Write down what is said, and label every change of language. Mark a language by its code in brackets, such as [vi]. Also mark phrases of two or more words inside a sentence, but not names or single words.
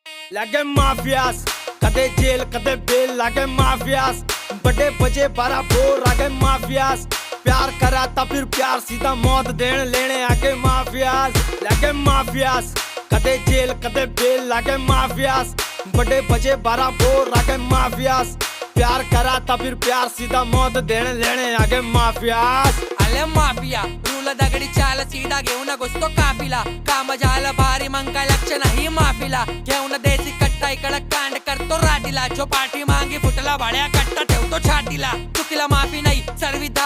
[bgc] लागे माफियास कदे जेल कदे बेल लागे माफियास बड़े बजे 12 बोर आगे माफियास प्यार करा था फिर प्यार सीधा मौत देने लेने आगे माफियास लागे माफियास कदे जेल कदे बेल लागे माफियास बड़े बजे 12 बोर आगे माफियास प्यार करा था फिर प्यार सीधा मौत देने लेने आगे माफियास [mr] आले माफिया रूल दगडी चाल सीधा घेऊन घुसतो काफिला काम झालं भारी मग काय लक्ष नाही माफिला घेऊन देसी कट्टा इकडं कांड करतो राटीला जो पाठी मागे फुटला भाड्या कट्टा ठेवतो छातीला चुकीला माफी नाही सर्विदा